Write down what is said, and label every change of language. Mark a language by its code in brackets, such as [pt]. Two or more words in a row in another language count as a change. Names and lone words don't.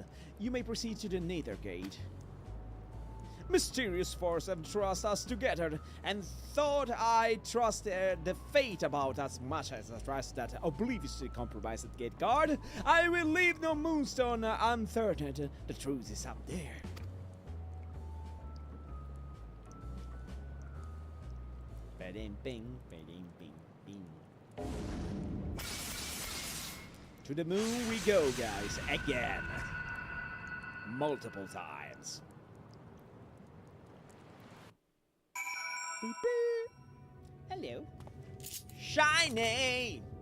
[en] You may proceed to the Nether Gate. Mysterious force have thrust us together, and thought I trusted the fate about as much as I trust that obliviously compromised gate guard. I will leave no moonstone unturned. The truth is up there. Ba-ding, bing, ba-ding, bing, bing. To the moon we go, guys, again. Multiple times. Boop, boop. Hello. Shiny!